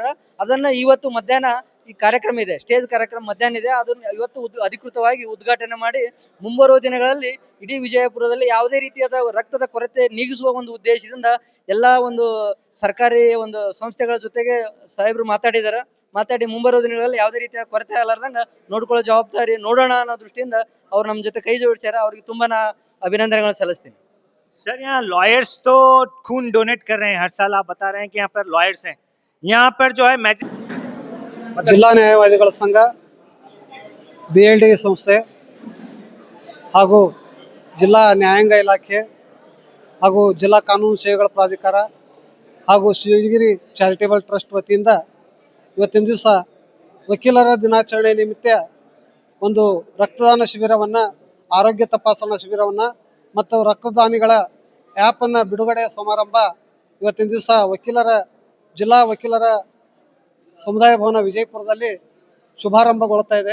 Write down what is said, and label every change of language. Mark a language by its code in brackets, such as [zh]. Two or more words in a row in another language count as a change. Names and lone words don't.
[kn] ಅದನ್ನ ಇವತ್ತು ಮಧ್ಯಾಹ್ನ ಈ ಕಾರ್ಯಕ್ರಮ ಇದೆ, ಸ್ಟೇಜ್ ಕಾರ್ಯಕ್ರಮ ಮಧ್ಯಾಹ್ನ ಇದೆ, ಅದನ್ನ ಇವತ್ತು ಅಧಿಕೃತವಾಗಿ ಉದ್ಘಾಟನೆ ಮಾಡಿ ಮುಂಬರುವ ದಿನಗಳಲ್ಲಿ ಇಡೀ ವಿಜಯಪುರದಲ್ಲಿ ಯಾವುದೇ ರೀತಿಯಾದ ರಕ್ತದ ಕೊರತೆ ನೀಗಿಸುವ ಒಂದು ಉದ್ದೇಶದಿಂದ ಎಲ್ಲಾ ಒಂದು ಸರ್ಕಾರಿ ಒಂದು ಸಂಸ್ಥೆಗಳ ಜೊತೆಗೆ ಸಾಹೇಬರು ಮಾತಾಡಿ ಮುಂಬರುವ ದಿನಗಳಲ್ಲಿ ಯಾವುದೇ ರೀತಿಯ ಕೊರತೆ ಆಗಲಾರ್ದಂಗ ನೋಡ್ಕೊಳ್ಳೋ ಜವಾಬ್ದಾರಿ ನೋಡೋಣ ಅನ್ನೋ ದೃಷ್ಟಿಯಿಂದ ಅವ್ರು ನಮ್ಮ ಜೊತೆ ಕೈ ಜೋಡಿಸ್ಯಾರ. ಅವ್ರಿಗೆ ತುಂಬಾ ಅಭಿನಂದನೆಗಳನ್ನು ಸಲ್ಲಿಸ್ತೀನಿ. [hi] सर यहाँ लॉयर्स तो खून डोनेट कर रहे हैं हर साल, आप बता रहे हैं कि यहाँ पर लॉयर्स हैं, यहाँ पर जो है [kn] ಜಿಲ್ಲಾ ನ್ಯಾಯವಾದಿಗಳ ಸಂಘ, BLD ಸಂಸ್ಥೆ ಹಾಗೂ ಜಿಲ್ಲಾ ನ್ಯಾಯಾಂಗ ಇಲಾಖೆ ಹಾಗೂ ಜಿಲ್ಲಾ ಕಾನೂನು ಸೇವೆಗಳ ಪ್ರಾಧಿಕಾರ ಹಾಗೂ ಶಿವಗಿರಿ ಚಾರಿಟೇಬಲ್ ಟ್ರಸ್ಟ್ ವತಿಯಿಂದ ಇವತ್ತಿನ ದಿವಸ ವಕೀಲರ ದಿನಾಚರಣೆ ನಿಮಿತ್ತ ಒಂದು ರಕ್ತದಾನ ಶಿಬಿರವನ್ನು, ಆರೋಗ್ಯ ತಪಾಸಣಾ ಶಿಬಿರವನ್ನು ಮತ್ತು ರಕ್ತದಾನಿಗಳ ಆ್ಯಪನ್ನು ಬಿಡುಗಡೆ ಸಮಾರಂಭ ಇವತ್ತಿನ ದಿವಸ ಜಿಲ್ಲಾ ವಕೀಲರ ಸಮುದಾಯ ಭವನ ವಿಜಯಪುರದಲ್ಲಿ ಶುಭಾರಂಭಗೊಳ್ತಾ ಇದೆ.